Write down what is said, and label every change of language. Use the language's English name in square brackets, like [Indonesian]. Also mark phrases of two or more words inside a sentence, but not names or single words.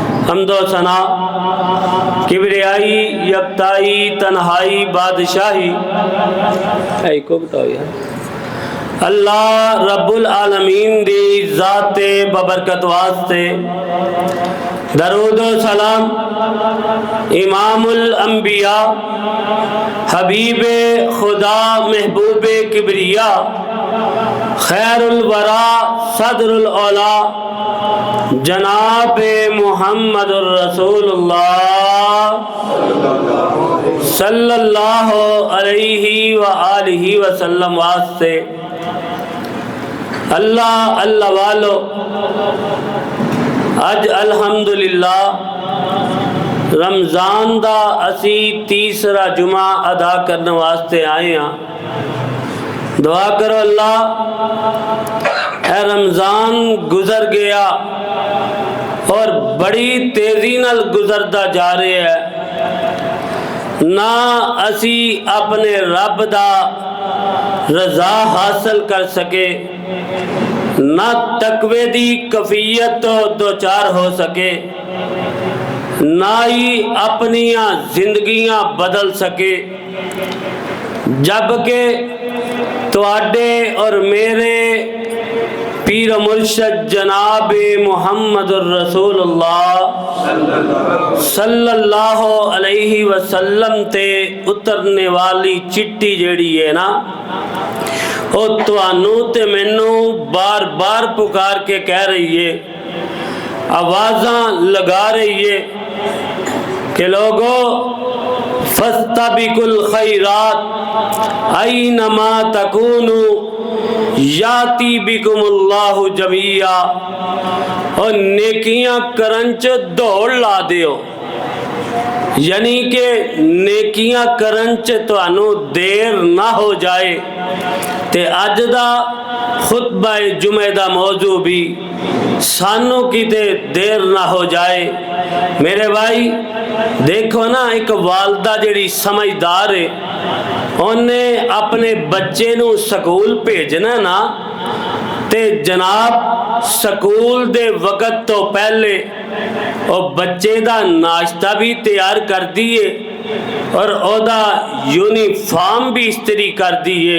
[Punjabi] حمد و ثنا کبریائی یکتائی تنہائی بادشاہی کو بتاؤ یار اللہ رب العالمین دی ذاتِ بابرکت واسطے درود و سلام امام الانبیاء حبیبِ خدا محبوبِ کبریا خیر الوریٰ صدر العلیٰ جناب محمد رسول اللہ [Arabic] صلى الله عليه وآله وسلم [Punjabi] واسطے اللہ اللہ والو اج الحمدللہ رمضان دا اسی تیسرا جمعہ ادا کرنے واسطے آئے ہاں. دعا کرو اللہ ہے رمضان گزر گیا اور بڑی تیزی نال گزردا جا رہا ہے نہ اسی اپنے رب دا رضا حاصل کر سکے نہ تقوے دی کیفیت توں دو چار ہو سکے نہ ہی اپنیاں زندگیاں بدل سکے جبکہ تہاڈے اور میرے پیر مرشد جناب محمد رسول اللہ [Arabic] صلى الله عليه وسلم [Punjabi] تے اترنے والی چٹھی جیہڑی ہے نا وہ تہانوں تے مینوں بار بار پکار کے کہہ رہی ہے، آوازاں لگا رہی ہے, आवाज़ां लगा रही है کہ لوگو [Arabic] فاستبقوا الخيرات أينما تكونوا يأت بكم الله جميعا [Punjabi] اور نیکیاں کرن چ دوڑ لا دیو، یعنی کہ نیکیاں کرن چ تہانوں دیر نہ ہو جائے. تے اج دا خطبہ جمعے دا موضوع بھی سانوں کتے دیر نہ ہو جائے. میرے بھائی دیکھو نا، ایک والدہ جیہڑی سمجھدار ہے انہاں اپنے بچے نوں سکول بھیجنا نا تے جناب سکول دے وقت توں پہلے اور بچے دا ناشتہ بھی تیار کر دیے اور اودا یونیفارم بھی استری کر دیے.